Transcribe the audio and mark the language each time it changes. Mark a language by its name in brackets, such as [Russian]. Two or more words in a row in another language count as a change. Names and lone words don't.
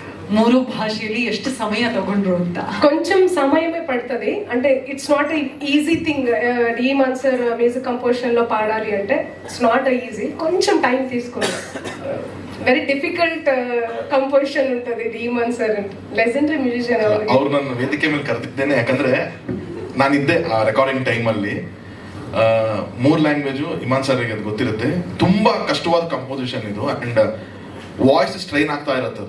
[Kannada] ಮೂರು ಭಾಷೆಯಲ್ಲಿ ಎಷ್ಟು ಸಮಯ ತಗೊಂಡ್ರು ಅಂತ? [Telugu] కొంచెం సమయమే పడుతుంది. అంటే [English] it's not easy thing. [Telugu] రీమాన్ సార్ మ్యూజిక్ కంపోజిషన్ లో పాడాలి అంటే [English] it's not easy. [Telugu] కొంచెం టైం తీసుకుంది. [English] very difficult composition ఉంటుంది ರೀಮಾನ್ ಸರ್. legendary musician [Kannada] ಅವ್ರು ನನ್ನ ವೇದಿಕೆ ಮೇಲೆ ಕರೆದಿದ್ದೇನೆ, ಯಾಕಂದ್ರೆ ನಾನಿದ್ದೆ ಆ ರೆಕಾರ್ಡಿಂಗ್ ಟೈಮಲ್ಲಿ. 3 ಲ್ಯಾಂಗ್ವೇಜು ಇಮಾನ್ ಸರ್ಗೆ ಅದು ಗೊತ್ತಿರುತ್ತೆ. ತುಂಬಾ ಕಷ್ಟವಾದ ಕಂಪೋಸಿಷನ್ ಇದು. [English] and voice strain [Kannada] ಆಗ್ತಾ ಇರುತ್ತೆ.